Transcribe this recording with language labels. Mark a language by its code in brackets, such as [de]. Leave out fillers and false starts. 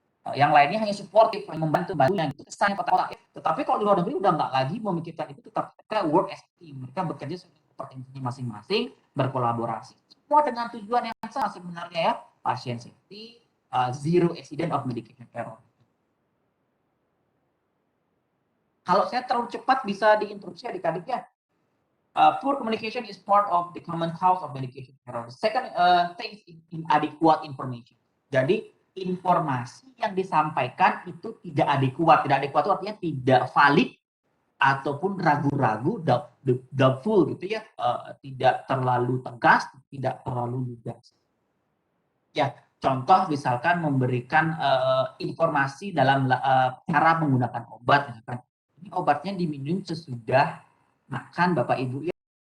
[id] Yang lainnya hanya suportif, membantu gitu, kesan kotak-kotak. Tetapi kalau di luar negeri udah nggak lagi memikirkan itu, tetap mereka [en] work as a team, [id] mereka bekerja seperti masing-masing, berkolaborasi, semua dengan tujuan yang sama sebenarnya ya, pasien safety, [en] zero accident of medication error. [id] Kalau saya terlalu cepat bisa diinterupsi adik-adik ya. [en] Poor communication is part of the common cause of medication error. The second thing is inadequate information. [id] Jadi informasi yang disampaikan itu tidak adekuat. Tidak adekuat itu artinya tidak valid ataupun ragu-ragu, doubtful gitu ya, tidak terlalu tegas, tidak terlalu lugas. Ya, contoh misalkan memberikan informasi dalam cara menggunakan obat, misalkan ini obatnya diminum sesudah makan Bapak Ibu ya.